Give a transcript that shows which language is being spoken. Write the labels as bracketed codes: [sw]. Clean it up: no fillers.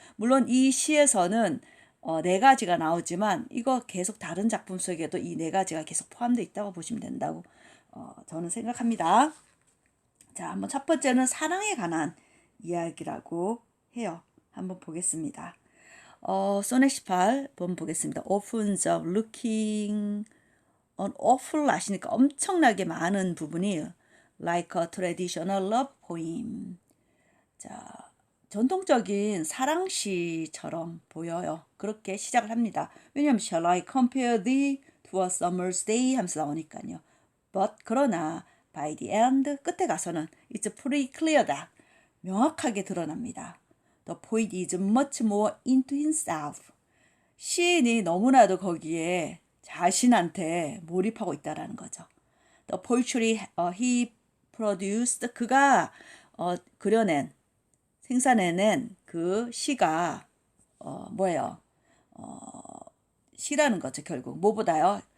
[ko] 물론 이 시에서는 4가지가 나오지만 이거 계속 다른 작품 속에도 이 4가지가 계속 포함되어 있다고 보시면 된다고 저는 생각합니다. 자, 한번 첫 번째는 사랑에 관한 이야기라고 해요. 한번 보겠습니다. 소넷 18번 보겠습니다. [en] Opens of looking on awful [ko] 아시니까 엄청나게 많은 부분이 [en] like a traditional love poem. [ko] 자, 전통적인 사랑시처럼 보여요. 그렇게 시작을 합니다. 왜냐하면 [en] Shall I compare thee to a summer's day [ko] 하면서 나오니까요. [en] But [ko] 그러나 [en] by the end [ko] 끝에 가서는 [en] it's pretty clear that [ko] 명확하게 드러납니다. [en] The poet is much more into himself. [ko] 시인이 너무나도 거기에 자신한테 몰입하고 있다라는 거죠. [en] The poetry he produced [ko] 그가 그려낸 생산해낸 그 시가 뭐예요? 시라는 거죠. 결국 뭐보다요?